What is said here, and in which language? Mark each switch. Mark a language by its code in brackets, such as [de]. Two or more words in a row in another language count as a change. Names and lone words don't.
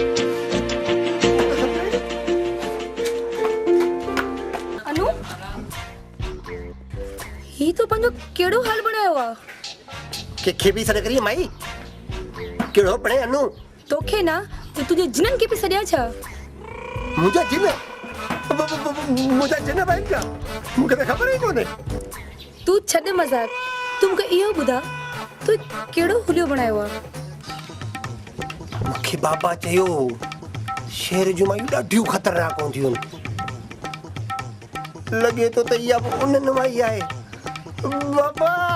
[sd] अनु ही तो पंहिंजो कहिड़ो हाल बनायो आहे कंहिंखे बि सॾ करी माई कहिड़ो पढ़े अनु तोखे ना तो तुझे जिनन के भी सड़िया छा मुंहिंजा जिन मुंहिंजा जिन भाई क्या मूंखे त ख़बर ई कोन्हे तू छॾ मज़ाक तू मूंखे इहो ॿुधा तू कहिड़ो हुलियो बनायो आहे मूंखे बाबा चयो शहर जूं मायूं ॾाढियूं ख़तरनाक हूंदियूं आहिनि लॻे थो त इहा बि उन्हनि वाई आहे बाबा